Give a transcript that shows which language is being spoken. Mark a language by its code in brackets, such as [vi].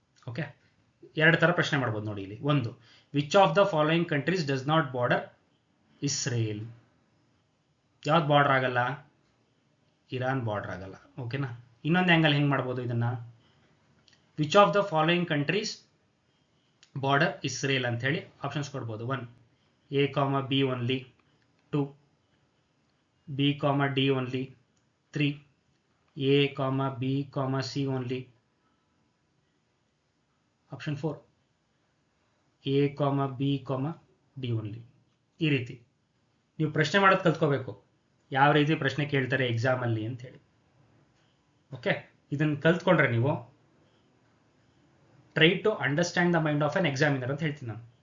[kn] Okay, ಎರಡು ಥರ ಪ್ರಶ್ನೆ ಮಾಡ್ಬೋದು ನೋಡಿ ಇಲ್ಲಿ. ಒಂದು, [en] Which of the following countries does not border Israel. [kn] ಯಾವ್ದು ಬಾರ್ಡರ್ ಆಗಲ್ಲ, ಇರಾನ್ ಬಾರ್ಡರ್ ಆಗಲ್ಲ. ಓಕೆನಾ, ಇನ್ನೊಂದು ಆ್ಯಂಗಲ್ ಹೆಂಗೆ ಮಾಡ್ಬೋದು ಇದನ್ನು, [en] which of the following countries border Israel [kn] ಅಂತ ಹೇಳಿ ಆಪ್ಷನ್ಸ್ ಕೊಡ್ಬೋದು. [en] 1 A, B only, 2 B, D only, 3 A, B, C only, option 4 A, B, D only. [kn] ಈ ರೀತಿ ನೀವು ಪ್ರಶ್ನೆ ಮಾಡೋದು ಕಲ್ತ್ಕೋಬೇಕು, ಯಾವ ರೀತಿ ಪ್ರಶ್ನೆ ಕೇಳ್ತಾರೆ ಎಕ್ಸಾಮಲ್ಲಿ ಅಂತ ಹೇಳಿ. ಓಕೆ, ಇದನ್ನು ಕಲ್ತ್ಕೊಂಡ್ರೆ ನೀವು [en] try to understand the mind of an examiner [kn] ಅಂತ ಹೇಳ್ತೀನಿ ನಾನು.